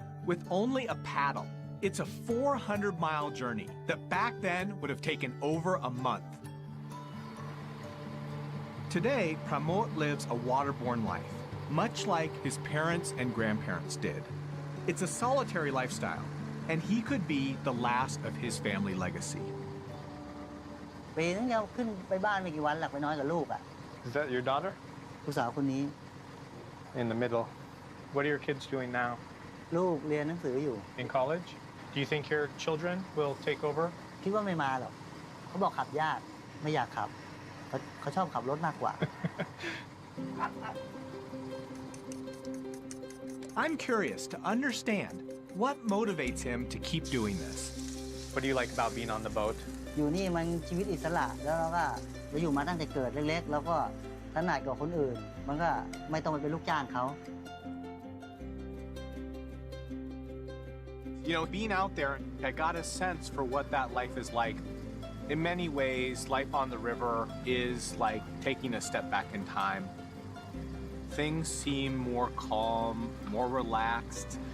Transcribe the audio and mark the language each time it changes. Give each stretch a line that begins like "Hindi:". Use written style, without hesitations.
English: With only a paddle, it's a 400-mile journey that back then would have taken over a month. Today, Pramod lives a waterborne life, much like his parents and grandparents did. It's a solitary lifestyle, and he could be the last of his family legacy.
Thai: ปีนึงเดียวขึ้นไปบ้านไม่กี่วันหลักไปน้อยกับลูกอ่ะ
English: Is that your daughter?
Thai: ลูกสาวคนนี้
English: In the middle. What are your kids doing now?
Thai: ลูกเรียนหนังสืออยู่
English: In college? Do you think your children will take over?
Thai: คิดว่าไม่มาหรอกเขาบอกขับยากไม่อยากขับเขาชอบขับรถมากกว่า
English: I'm curious to understand what motivates him to keep doing this. What do you like about being on the boat?
Thai: อยู่นี่มันชีวิตอิสระแล้วเราก็เราอยู่มาตั้งแต่เกิดเล็กๆแล้วก็ถนัดกว่าคนอื่นมันก็ไม่ต้องไปเป็นลูกจ้างเขา
English: You know, being out there, I got a sense for what that life is like. In many ways, life on the river is like taking a step back in time. Things seem more calm, more relaxed.